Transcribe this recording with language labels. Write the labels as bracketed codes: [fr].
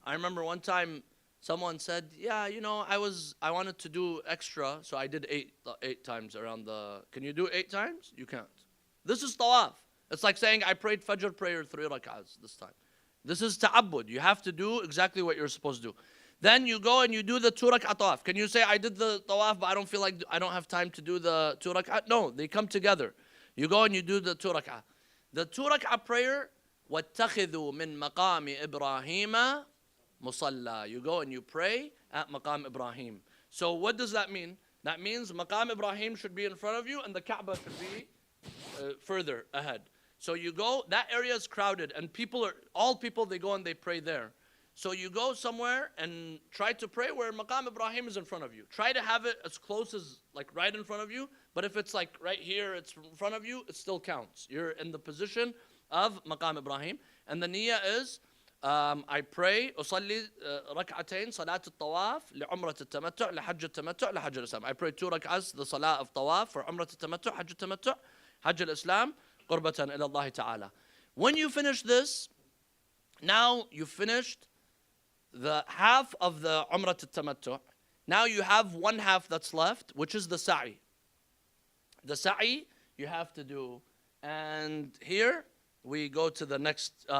[en] I remember one time someone said, yeah, I wanted to do extra, so I did 8 times around the, can you do 8 times? You can't. This is tawaf. It's like saying I prayed Fajr prayer 3 rak'ahs this time. This is ta'abbud. You have to do exactly what you're supposed to do. Then you go and you do the 2 rak'ah tawaf. Can you say I did the tawaf but I don't feel like I don't have time to do the 2 rak'ah? No, they come together. You go and you do the 2 rak'ah. The 2 rak'ah prayer, [ar] وَاتَّخِذُوا مِن مَقَامِ إِبْرَاهِيمَ مُصَلَّى. [en] You go and you pray at Maqam Ibrahim. So what does that mean? That means Maqam Ibrahim should be in front of you and the Kaaba should be further ahead. So you go, that area is crowded and all people, they go and they pray there. So you go somewhere and try to pray where Maqam Ibrahim is in front of you. Try to have it as close as like right in front of you, but if it's like right here, it's in front of you, it still counts. You're in the position of Maqam Ibrahim. And the niyyah is, I pray, [ar] أصلي ركعتين صلاة الطواف لعمرة التمتع لحج التمتع لحج الإسلام. [en] I pray 2 rak'ahs, the salah of tawaf for [ar] عمرة التمتع, حج التمتع, حج الإسلام, قربة إلى الله تعالى. [en] When you finish this, now you finished the half of the Umrah al-Tamattu'. Now you have 1 half that's left, which is the sa'i. The sa'i you have to do. And here we go to the next.